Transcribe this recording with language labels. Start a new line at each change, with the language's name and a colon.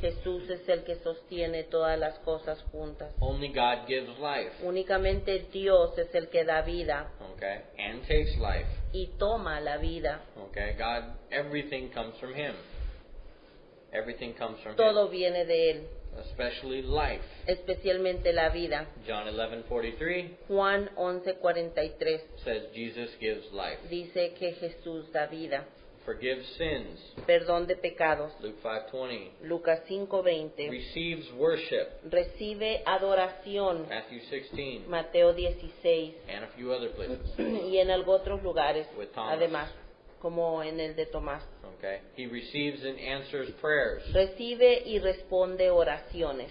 Spanish: Jesús es el que sostiene todas las cosas juntas.
English: Only God gives life,
Spanish: Únicamente Dios es el que da vida
English: okay, and takes life.
Spanish: y toma la vida.
English: Okay, God, everything comes from Him. Everything comes from
Spanish: Todo
English: Him,
Spanish: viene de Él,
English: especially life.
Spanish: especialmente la vida.
English: John 11:43
Spanish: Juan 11:43
English: says Jesus gives life.
Spanish: dice que Jesús da vida,
English: Forgives sins.
Spanish: perdón de pecados.
English: Luke 5:20
Spanish: Lucas 5:20
English: receives worship.
Spanish: recibe adoración.
English: Matthew 16
Spanish: Mateo 16
English: and a few other places.
Spanish: y en otros lugares,
English: With Thomas.
Spanish: además, como en el de Tomás.
English: Okay, He receives and answers prayers.
Spanish: Recibe y responde oraciones.